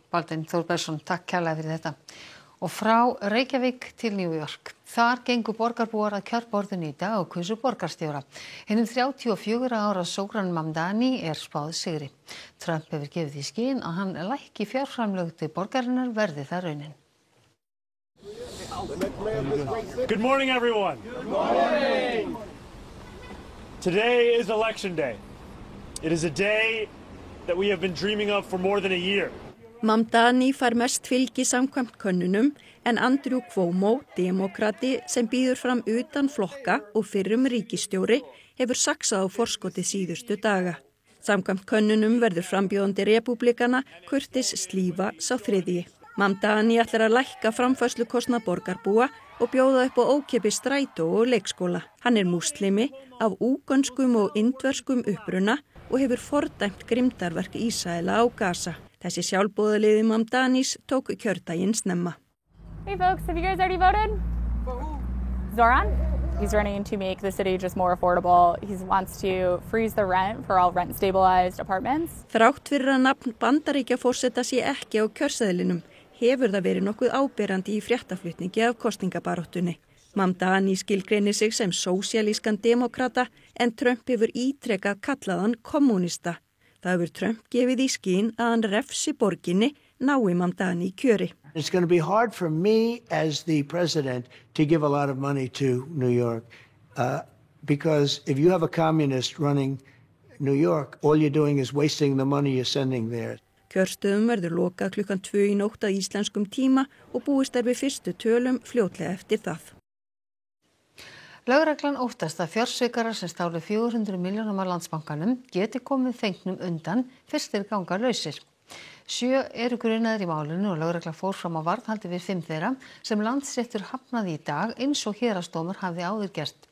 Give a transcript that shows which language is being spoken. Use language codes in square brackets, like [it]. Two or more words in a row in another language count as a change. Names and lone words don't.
[is] Baldvin Þór Bergsson, takk kærlega fyrir þetta. Og frá Reykjavík til New York. Þar gengu borgarbúar að kjörborðinu í dag og kusu borgarstjóra. Hinum 34 ára Zohran Mamdani er spáð sigri. Trump hefur gefið í skyn að hann lækki fjárframlög til borgarinnar verði það raunin. [en] Good morning, everyone. Good morning. Today is election day. It is a day that we have been dreaming of for more than a year. [is] Mamdani fær mest fylgi samkvæmt könnunum en Andrew Cuomo, demókrati sem býður fram utan flokka og fyrrum ríkisstjóri, hefur saxað á forskoti síðustu daga. Samkvæmt könnunum verður frambjóðandi repúblikana Curtis Sliwa sá þriðji. Mamdani ætlar að lækka framfærslukostnað borgarbúa og bjóða upp á ókeypis strætó og leikskóla. Hann er múslimi af úgönskum og indverskum uppruna og hefur fordæmt grimmdarverk Ísraela á Gaza. Þessi sjálfboðaliði Mamdanis tók kjördaginn snemma. [en] Hey folks, have you guys already voted? For who? Zohran. He's running to make the city just more affordable. He wants to freeze the rent for all rent stabilized apartments. [is] Þrátt fyrir að nafn Bandaríkjaforseta sé ekki á kjörseðlinum, hefur það verið nokkuð áberandi í fréttaflutningi af kosningabaráttunni. Mamdani skilgreinir sig sem sósíalískan demókrata en Trump hefur ítrekað kallað hann kommunista. Það hefur Trump gefið í skyn að hann refsi borginni nái Mamdani kjöri. [en] It's going to be hard for me as the president to give a lot of money to New York because if you have a communist running New York, all you're doing is wasting the money you're sending there. [is] Kjörstöðum verður lokað klukkan 2 í nótt að íslenskum tíma og búist er við fyrstu tölum fljótlega eftir það. Lögreglan óttast að fjársvikarar sem stálu 400 milljónum af Landsbankanum geti komið fengnum undan fyrst þeir ganga lausir. 7 eru grunaðir í málinu og lögregla fór fram á varðhaldi við 5 þeirra sem Landsréttur hafnaði í dag eins og héraðsdómur hafði áður gert.